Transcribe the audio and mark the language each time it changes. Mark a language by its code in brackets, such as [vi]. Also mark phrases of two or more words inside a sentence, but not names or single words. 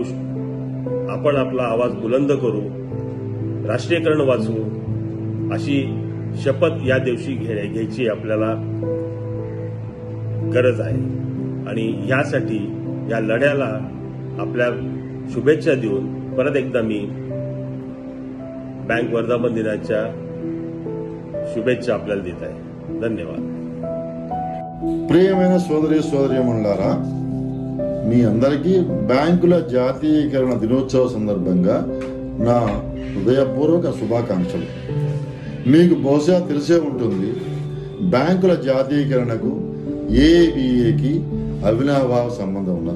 [mr] आपण आपला आवाज बुलंद करू, राष्ट्रीयकरण वाचवू अशी शपथ या दिवशी घ्यायची आपल्याला गरज आहे. आणि यासाठी या लढ्याला आपल्या शुभेच्छा देऊन परत एकदा मी बँक वर्धापन दिनाच्या शुभेच्छा आपल्याला देत आहे. धन्यवाद. [te] ప్రియమైన సోదరీమణులారా, మీ అందరికీ బ్యాంకుల జాతీయకరణ దినోత్సవ సందర్భంగా నా హృదయపూర్వక శుభాకాంక్షలు. మీకు బహుశా తెలిసే ఉంటుంది, బ్యాంకుల జాతీయకరణకు ఏబీఏకి అవినాభావ సంబంధం ఉన్నది.